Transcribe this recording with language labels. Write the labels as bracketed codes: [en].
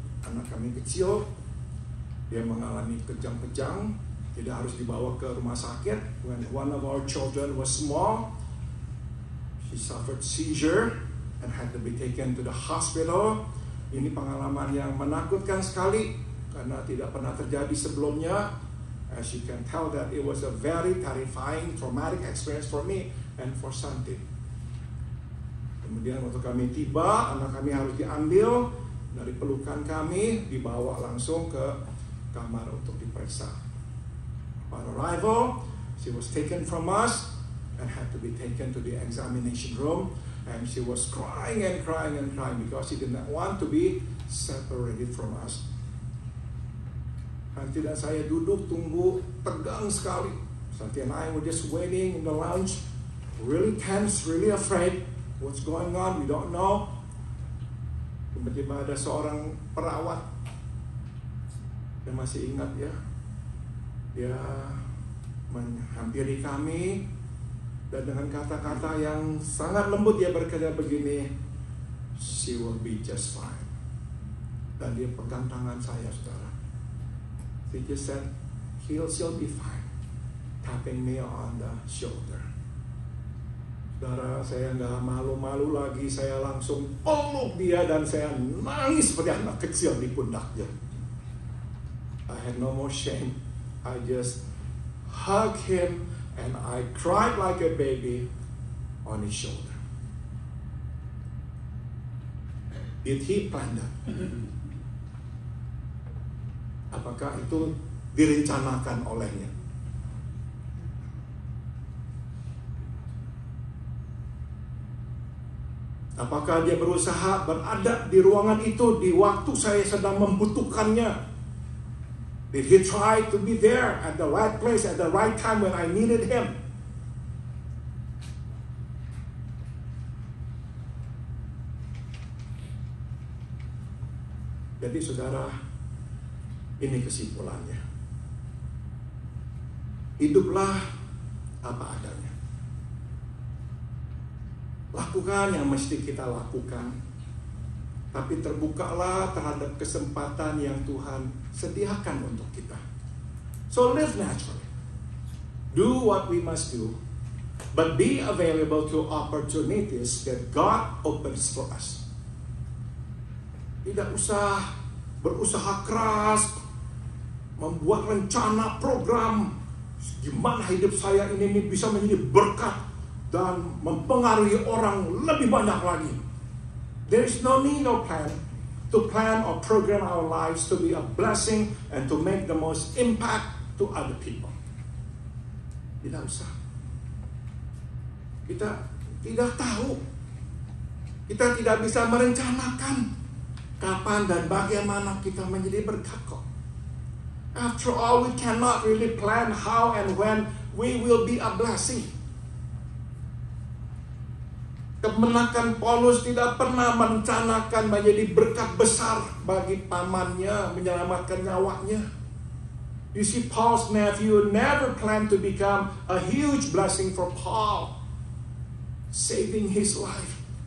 [id] anak kami kecil, dia mengalami kejang-kejang, tidak harus dibawa ke rumah sakit. [en] When one of our children was small, he suffered seizure and had to be taken to the hospital. [id] Ini pengalaman yang menakutkan sekali karena tidak pernah terjadi sebelumnya. [en] As you can tell that it was a very terrifying, traumatic experience for me and for Santi. [id] Kemudian waktu kami tiba, anak kami harus diambil dari pelukan kami, dibawa langsung ke kamar untuk diperiksa. [en] Upon arrival, she was taken from us and had to be taken to the examination room. And she was crying and crying and crying because she did not want to be separated from us. [id] Santi dan saya duduk tunggu, tegang sekali. [en] Santi and I were just waiting in the lounge, really tense, really afraid. What's going on? We don't know. [id] Tiba-tiba ada seorang perawat yang masih ingat ya. Dia menghampiri kami dan dengan kata-kata yang sangat lembut dia berkata begini, [en] "She will be just fine." [id] Dan dia pegang tangan saya, saudara. [en] He just said, she'll be fine, tapping me on the shoulder. [id] Saudara, saya nggak malu-malu lagi, saya langsung peluk dia dan saya nangis seperti anak kecil di pundaknya. [en] I had no more shame. I just hugged him and I cried like a baby on his shoulder. Did he plan that? [id] Apakah itu direncanakan olehnya? Apakah dia berusaha berada di ruangan itu di waktu saya sedang membutuhkannya? [en] Did he try to be there at the right place at the right time when I needed him? [id] Jadi saudara, ini kesimpulannya. Hiduplah apa adanya. Lakukan yang mesti kita lakukan. Tapi terbukalah terhadap kesempatan yang Tuhan sediakan untuk kita. [en] So live naturally. Do what we must do. But be available to opportunities that God opens for us. [id] Tidak usah berusaha keras, membuat rencana program gimana hidup saya ini bisa menjadi berkat dan mempengaruhi orang lebih banyak lagi. [en] There is no need of plan or program our lives to be a blessing and to make the most impact to other people. [id] Tidak usah. Kita tidak tahu. Kita tidak bisa merencanakan kapan dan bagaimana kita menjadi berkat kok. [en] After all, we cannot really plan how and when we will be a blessing. [id] Kemenakan Paulus tidak pernah merencanakan menjadi berkat besar bagi pamannya, menyelamatkan nyawanya. [en] You see, Paul's nephew never planned to become a huge blessing for Paul, saving his life.